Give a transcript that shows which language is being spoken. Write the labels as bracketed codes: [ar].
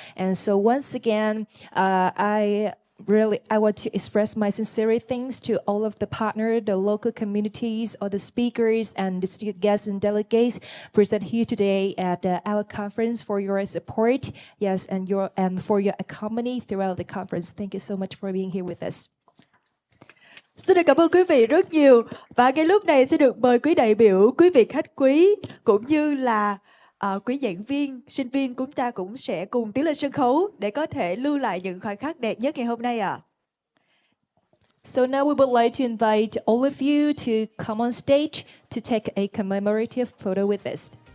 [en] And so once again, I want to express my sincere thanks to all of the partners, the local communities, all the speakers and distinguished guests and delegates present here today at our conference for your support, yes, and for your accompany throughout the conference. Thank you so much for being here with us. [vi] Xin được cảm ơn quý vị rất nhiều. Và ngay lúc này xin được mời quý đại biểu, quý vị khách quý cũng như là quý giảng viên, sinh viên chúng ta cũng sẽ cùng tiến lên sân khấu để có thể lưu lại những khoảnh khắc đẹp nhất ngày hôm nay ạ. [en] So now we would like to invite all of you to come on stage to take a commemorative photo with us.